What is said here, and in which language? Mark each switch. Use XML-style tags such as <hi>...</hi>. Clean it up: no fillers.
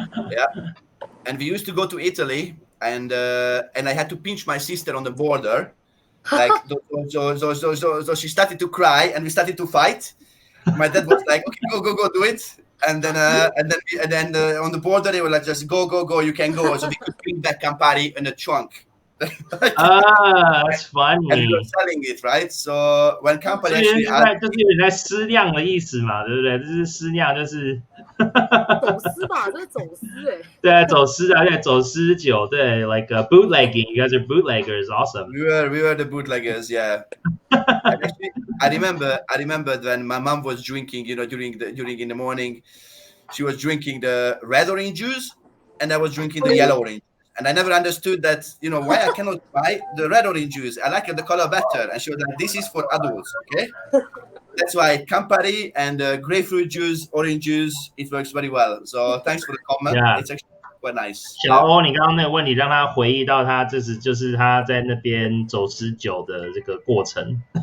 <en>Yeah, and we used to go to Italy, and I had to pinch my sister on the border, like so she started to cry, and we started to fight. My dad was like, "Okay, go, do it." And then on the border they were like, "Just go, you can go." So we could bring back Campari in a trunk. That's funny. And we were selling it, right? So when Campari actually</en> <zh>就是有点在私酿的意思嘛，对不对？就是私酿，就是走私吧，这是走私哎。对，走私啊，对，走私酒，对 ，</zh> <en>like bootlegging. You guys are bootleggers, awesome. We were the bootleggers, yeah. Actually, I remember when my mom was drinking, you know, during in the morning, she was drinking the red orange juice, and I was drinking the yellow orange. And I never understood that, you know, why I cannot buy the red orange juice. I like the color better. And she was like, "This is for adults, okay?" That's why Campari and grapefruit juice, orange juice, it works very well. So thanks for the comment. Yeah. It's actually quite nice.</en> <zh>小欧，你刚刚那个问题让他回忆到他就是他在那边走私酒的这个过程。</zh>